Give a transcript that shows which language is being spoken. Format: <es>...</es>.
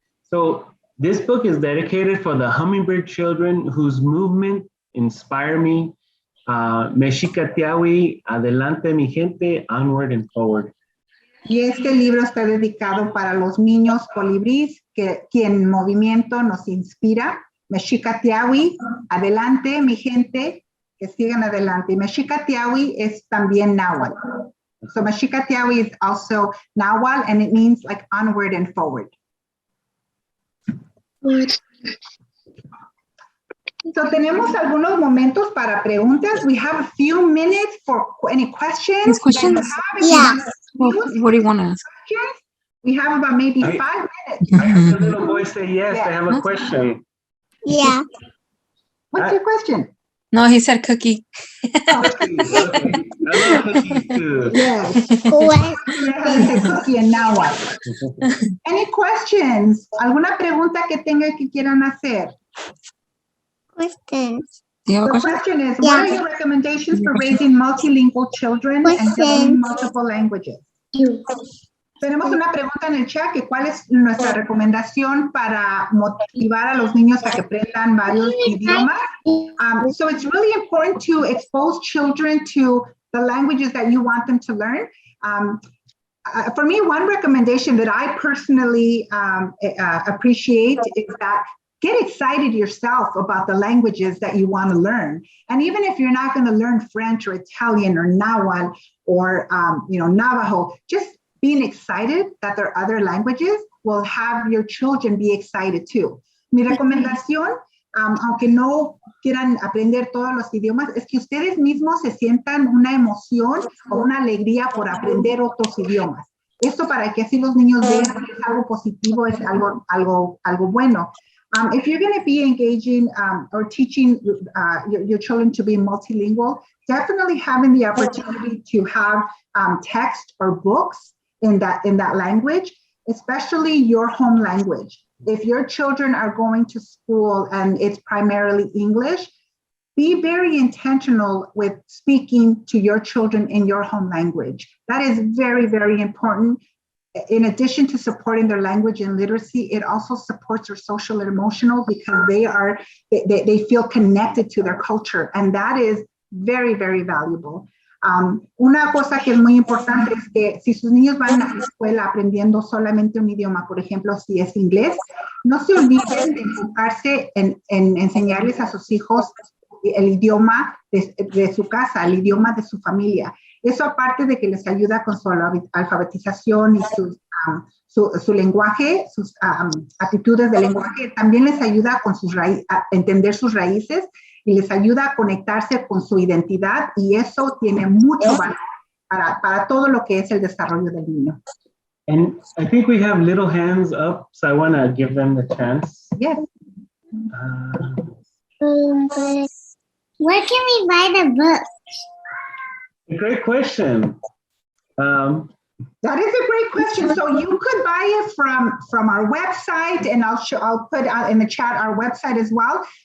<en>So this book is dedicated for the Hummingbird children whose movement inspire me. Mexicatiawi,</en> <es>adelante mi gente,</es> <en>onward and forward.</en> <es>Y este libro está dedicado para los niños colibríes, quien movimiento nos inspira. Mexicatiawi, adelante mi gente, que sigan adelante. Y Mexicatiawi es también náhuatl.</es> <en>So Mexicatiawi is also náhuatl, and it means like onward and forward.</en> <es>So tenemos algunos momentos para preguntas.</es> <en>We have a few minutes for any questions. These questions? Yeah. Well, what do you want to ask? Questions? We have about maybe I- 5 minutes. I heard the little boy say yes, I have a question. Yeah. What's your question? No, he said cookie. Cookies, okay. I love cookies too.</en> <es>Yes. Dice cookie en náhuatl.</es> <en>Any questions?</en> <es>¿Alguna pregunta que tenga que quieran hacer?</es> <en>Questions. Do you have a The question? question is, what are your recommendations for raising multilingual children and learning Questions. multiple languages?</en> <es>Tenemos una pregunta en el chat, que cuál es nuestra recomendación para motivar a los niños a que aprendan varios idiomas.</es> <en>So it's really important to expose children to the languages that you want them to learn. For me, one recommendation that I personally appreciate is that get excited yourself about the languages that you want to learn. And even if you're not going to learn French or Italian or Nahuatl or Navajo, just being excited that there are other languages will have your children be excited too.</en> <es>Mi recomendación, aunque no quieran aprender todos los idiomas, es que ustedes mismos se sientan una emoción o una alegría por aprender otros idiomas. Esto para que así los niños vean que es algo positivo, es algo bueno.</es> <en>If you're going to be engaging or teaching your children to be multilingual, definitely having the opportunity to have text or books in that language, especially your home language. If your children are going to school and it's primarily English, be very intentional with speaking to your children in your home language. That is very, very important. In addition to supporting their language and literacy, it also supports their social and emotional, because they feel connected to their culture, and that is very, very valuable.</en> <es>Una cosa que es muy importante es que si sus niños van a la escuela aprendiendo solamente un idioma, por ejemplo, si es inglés, no se olviden de enfocarse en enseñarles a sus hijos el idioma de su casa, el idioma de su familia. Eso, aparte de que les ayuda con su alfabetización y su lenguaje, sus aptitudes de lenguaje, también les ayuda con a entender sus raíces y les ayuda a conectarse con su identidad, y eso tiene mucho valor para todo lo que es el desarrollo del niño.</es> <en>And I think we have little hands up, so I want to give them the chance. Yes. Where can we buy the book? Great question. That is a great question. So you could buy it from our website, and I'll put out in the chat our website as well.</en>